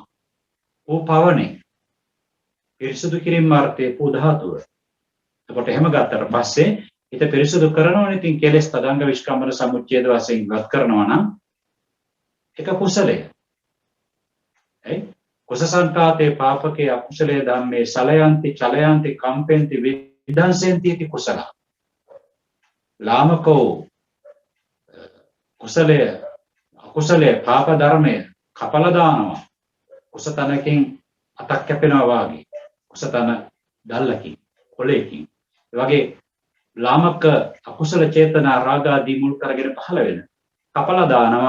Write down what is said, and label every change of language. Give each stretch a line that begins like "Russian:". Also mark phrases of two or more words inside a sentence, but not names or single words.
Sinhala: ඕ පවනේ. පිරිසුදු කිරීම මාර්ගයේ පූ ධාතුව. එතකොට එහෙම ගත්තට පස්සේ හිත පිරිසුදු කරනවනේ. ඉතින් කෙලෙස් තදංග විස්කම්බන සමුච්ඡේද වශයෙන් ඉවත් කරනවා නම් ඒක කුසලය.
Pali: එයි කුසසංකාතේ පාපකේ අකුසලයේ ධම්මේ සලයන්ති චලයන්ති කම්පෙන්ති විදංසෙන්ති इति කුසල.
Sinhala: ලාමකෝ කුසලයේ අකුසලයේ පාප ධර්මයේ කපලා දානවා. කුසතනකින් අතක් කැපෙනවා වාගේ. කුසතන දැල්ලකින් කොලේකින්. ඒ වගේ ලාමක අකුසල චේතනා රාග ආදී මුල් කරගෙන පහළ වෙන කපලා දානවා.